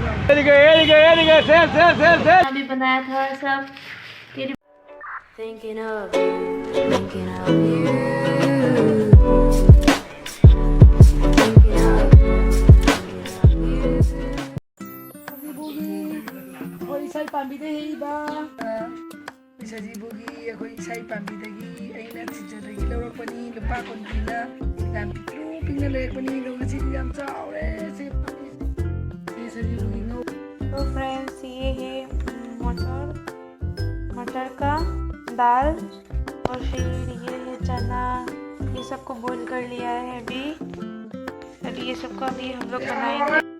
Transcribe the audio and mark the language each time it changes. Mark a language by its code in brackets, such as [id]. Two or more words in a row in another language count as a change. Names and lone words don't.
[hi] अभी बनाया था सब तेरी [en] thinking of you, thinking of you, thinking of you. [mni] ꯑꯩꯈꯣꯏ ꯏꯁꯩ ꯄꯥꯝꯕꯤꯗ ꯍꯦꯛꯏꯕ ꯄꯩꯁꯥꯖꯤꯕꯨꯒꯤ ꯑꯩꯈꯣꯏ ꯏꯁꯩ ꯄꯥꯝꯕꯤꯗꯒꯤ ꯑꯩꯅ ꯊꯤꯖꯗꯒꯤ ꯂꯧꯔꯛꯄꯅꯤ ꯂꯨꯄꯥ ꯀꯨꯟꯒꯤꯅ ꯌꯥꯝ ꯄꯤꯛꯇ꯭ꯔꯨ ꯄꯤꯛꯅ ꯂꯩꯔꯛꯄꯅꯤ ꯑꯗꯣ ꯉꯁꯤꯗꯤ ꯌꯥꯝ ꯆꯥꯎꯔꯦ ꯁꯤ ꯄꯩꯁꯥꯖꯤꯕꯨꯒꯤ ꯉꯧ। [hi] तो फ्रेंड्स ये है मटर का दाल और फिर ये है चना, ये सबको बॉईल कर लिया है अभी ये सबको अभी हम लोग बनाएंगे।